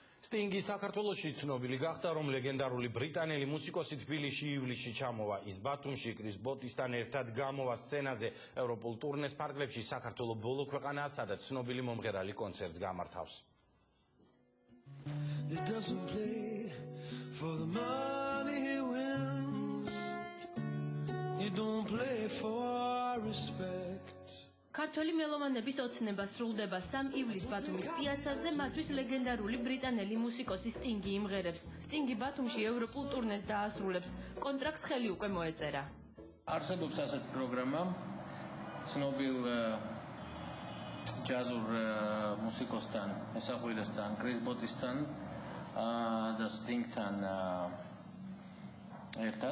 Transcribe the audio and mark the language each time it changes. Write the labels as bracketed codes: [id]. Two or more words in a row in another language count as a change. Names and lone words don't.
[ka] Stingi საქართველოში ცნობილი გახდა, რომ ლეგენდარული ბრიტანელი მუსიკოსი თბილისში ივლისში ჩამოვა. ის ბათუმში კრის ბოტისთან ერთად გამოვა სცენაზე ევროპულ ტურნეს ფარგლებში. საქართველო ბოლო ქვეყანაა, სადაც ცნობილი მომღერალი კონცერტს გამართავს. [en] It doesn't play for the money he wins. You don't play for respect. [ka] ქართველი მელომანების ოცნება სრულდება 3 ივლისს ბათუმის პიაცაზე, მათთვის ლეგენდარული ბრიტანელი მუსიკოსი სტინგი იმღერებს. სტინგი ბათუმში ევროპულ ტურნეს დაასრულებს. კონტრაქტს ხელი უკვე მოეწერა. არსებობს ასეთი პროგრამა ცნობილ ჯაზურ მუსიკოსთან, მესახვილესთან, კრის ბოტისთან და სტინგთან ერთად.